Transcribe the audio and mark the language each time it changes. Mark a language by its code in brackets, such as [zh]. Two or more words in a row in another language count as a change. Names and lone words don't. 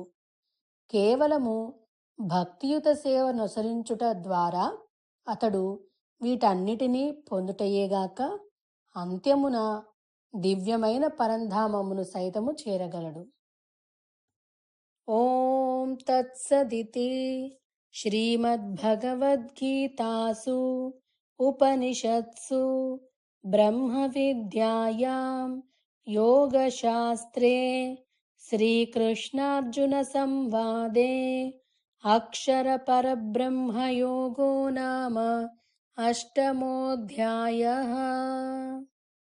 [te] కేవలము భక్తియుత సేవ నొసరించుట ద్వారా అతడు వీటన్నిటినీ పొందుటయేగాక అంత్యమున దివ్యమైన పరంధామమును సైతము చేరగలడు. [sa] ॐ तत्सदिति. श्रीमद्भगवद्गीतासु उपनिषत्सु ब्रह्मविद्यायां योगशास्त्रे श्रीकृष्णार्जुनसंवादे अक्षरपरब्रह्मयोगो नाम अष्टमोऽध्यायः।